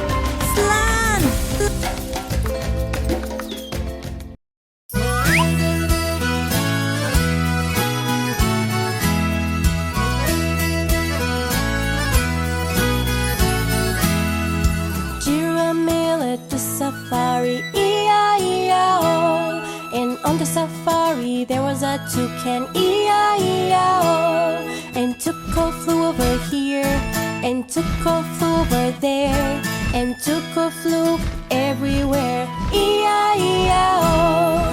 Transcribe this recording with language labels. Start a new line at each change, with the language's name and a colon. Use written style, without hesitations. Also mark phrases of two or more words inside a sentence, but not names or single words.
Irish: Slán!
English: Giramille at the safari, E-I-E-I-O. And on the safari there was a toucan, E-I-E-I-O. And Tuco flew over here, and Tuco flew over there, and Tuco flew everywhere, E-I-E-I-O.